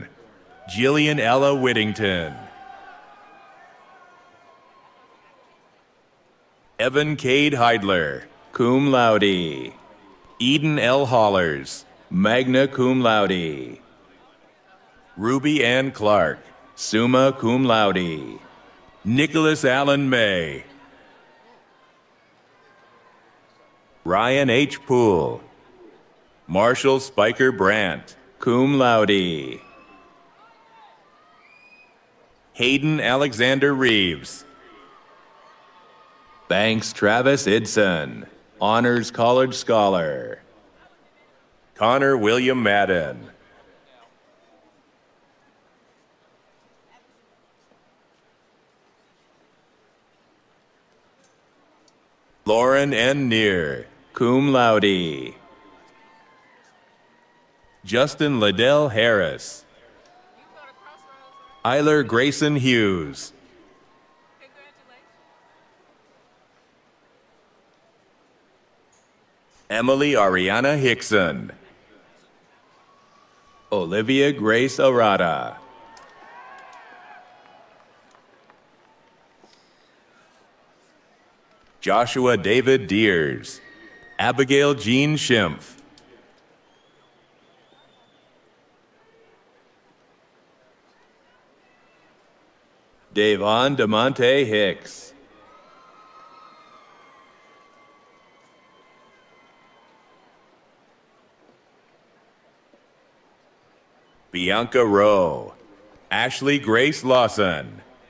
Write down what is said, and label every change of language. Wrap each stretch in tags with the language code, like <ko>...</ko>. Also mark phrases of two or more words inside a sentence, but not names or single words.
<en>Jillian Ella Whittington. Evan Cade Heidler,</en> <la>cum laude.</la> <en>Eden L. Hollers,</en> <la>magna cum laude.</la> <en>Ruby Ann Clark,</en> <la>summa cum laude.</la> <en>Nicholas Allen May. Ryan H. Poole. Marshall Spiker Brandt,</en> <la>cum laude.</la> <en>Hayden Alexander Reeves. Banks Travis Idson, Honors College Scholar. Connor William Madden. Lauren N. Neer,</en> <la>cum laude.</la> <en>Justin Liddell Harris. Eiler Grayson Hughes. Emily Ariana Hickson. Olivia Grace Arata. Joshua David Deers, Abigail Jean Schimpf, Davon DeMonte Hicks, Bianca Rowe, Ashley Grace Lawson,</en>